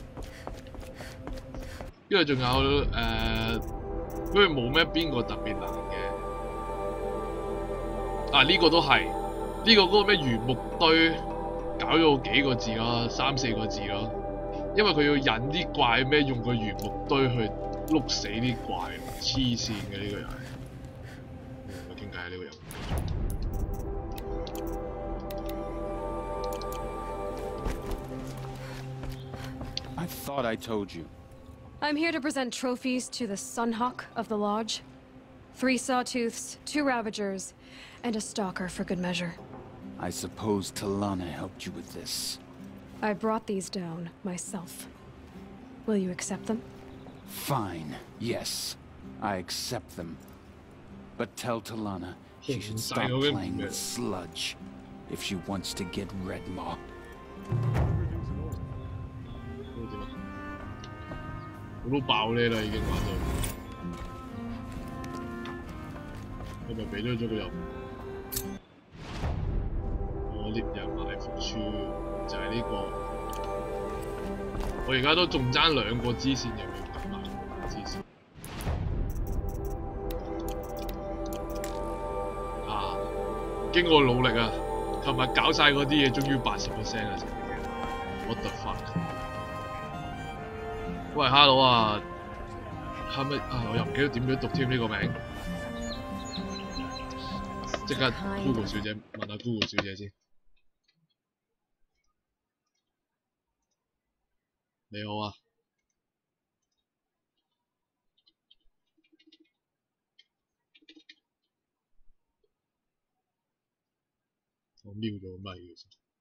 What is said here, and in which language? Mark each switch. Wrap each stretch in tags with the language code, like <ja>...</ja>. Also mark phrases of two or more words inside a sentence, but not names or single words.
<yue>跟住仲有因為冇咩邊個特別難嘅。呢個都係，呢個嗰個咩原木堆搞咗幾個字咯，3-4個字咯。因為佢要引啲怪咩，用個原木堆去碌死啲怪，黐線嘅呢個又係。傾偈呢個人。</yue> <en>I thought I told you. I'm here to present trophies to the Sunhawk of the Lodge. 3 Sawtooths, 2 Ravagers, and a Stalker for good measure. I suppose Talana helped you with this. I brought these down myself. Will you accept them? Fine, yes. I accept them. But tell Talana she should stop playing with sludge if she wants to get Redmaw.</en> <yue>我都爆呢啦，已經玩到。係咪俾咗個任務？我獵人埋伏處就係呢個。我而家都仲爭2個支線，又要等埋支線。啊！經過努力啊，琴日搞晒嗰啲嘢，終於80%啦，成嘅。</yue> <en>What the fuck？</en> <yue>喂 ，hello 啊，係咪啊？我又唔記得點樣讀添呢個名，即刻 Google 小姐問下 Google 小姐先。你好啊，我瞄咗咪嘅先。</yue>